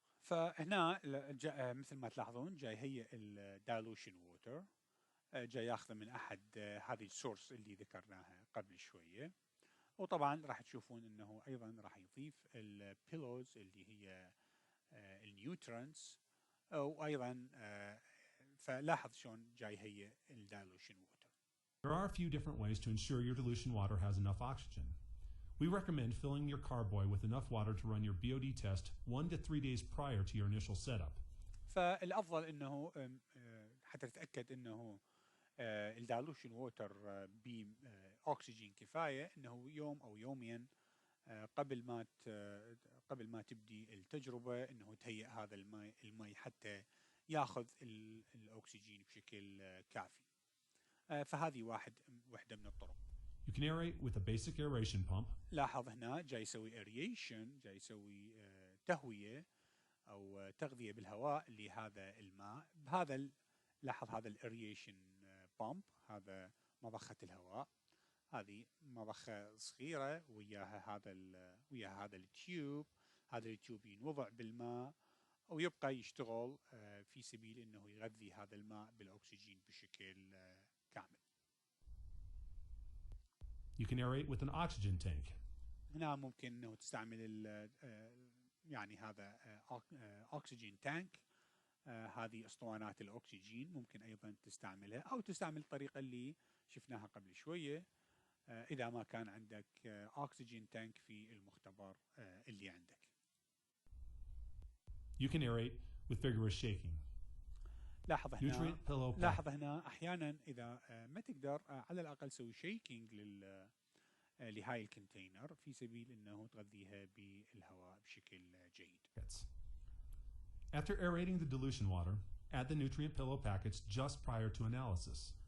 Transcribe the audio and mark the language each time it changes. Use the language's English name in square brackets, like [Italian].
[Arabic] فهنا مثل ما تلاحظون جاي هي الدايلوشن ووتر، جاي ياخذه من احد هذه السورس اللي ذكرناها قبل شويه، وطبعا راح تشوفون انه ايضا راح يضيف البيلوز اللي هي النيوترنتس، وايضا فلاحظ شلون جاي هي الدايلوشن ووتر. [English] There are a few different ways to ensure your dilution water has enough oxygen. We recommend filling your carboy with enough water to run your BOD test 1 to 3 days prior to your initial setup. [Arabic] فالافضل انه حتى تتاكد انه الدالوشن ووتر باكسجين كفايه، انه يوم او يومين قبل ما تبدي التجربه، انه تهيئ هذا الماء حتى ياخذ الاكسجين بشكل كافي. فهذه واحده من الطرق. [English] You can aerate with a basic aeration pump. [Arabic] لاحظ هنا جاي يسوي aeration، جاي يسوي تهويه او تغذيه بالهواء لهذا الماء. لاحظ هذا الايريشن بامب، هذا مضخه الهواء، هذه مضخه صغيره وياها هذا التيوب. هذا التيوب ينوضع بالماء ويبقى يشتغل في سبيل انه يغذي هذا الماء بالاكسجين بشكل كامل. [English] You can aerate with an oxygen tank. [Arabic] هنا ممكن انه تستعمل يعني هذا اكسجين تانك، هذه اسطوانات الاكسجين ممكن ايضا تستعملها، او تستعمل الطريقه اللي شفناها قبل شويه اذا ما كان عندك اكسجين تانك في المختبر اللي عندك. [English] You can aerate with vigorous shaking. [Arabic] لاحظ هنا احيانا اذا ما تقدر على الاقل سوي شيكينج لهاي الكونتينر في سبيل انه تغذيها بالهواء بشكل جيد. [English] After aerating the dilution water, add the nutrient pillow packets just prior to analysis.